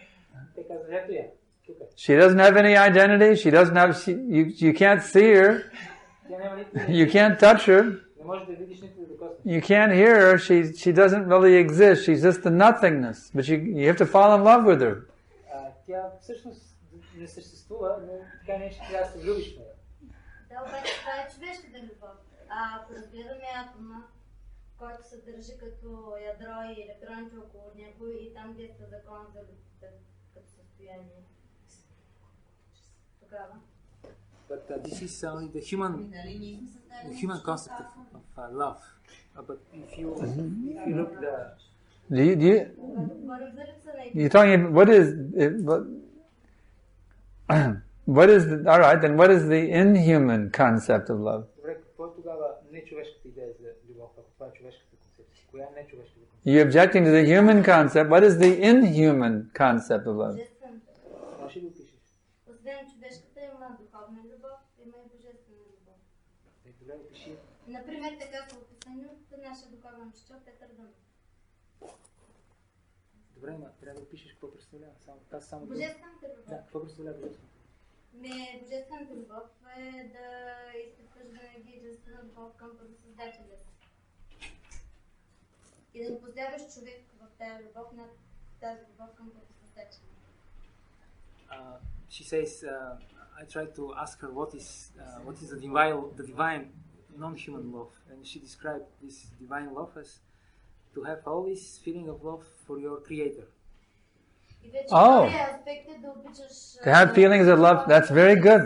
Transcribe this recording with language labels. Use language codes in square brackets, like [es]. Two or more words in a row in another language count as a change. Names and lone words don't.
[bg] She doesn't have any identity. She doesn't have, you can't see her. You can't touch her. You can't hear her. She doesn't really exist. She's just the nothingness. But you have to fall in love with her. Да, обаче това е човешката любов. Ако разгледаме атома, който се държи като ядро и електроните около него и там действа закон за любовта като състояние. Тогава. [en] But this is only the human concept of love. But if you look you're talking about what is all right, then what is the inhuman concept of love? You're objecting to the human concept. What is the inhuman concept of love? [bg] Например, така са описани от нашия духовен учител Петър Дънов. Добре, трябва да опишеш какво представлява. Божествената любов. Да, какво представлява божествената? Божествената любов е да изпитваш винаги единствена любов към Създателя. И да не поставяш човек в тази любов над тази любов към Създателя. [en] She says, I tried to ask her what is the divine non-human love, and she described this divine love as to have always feeling of love for your creator. Oh, to have feelings of love, that's very good.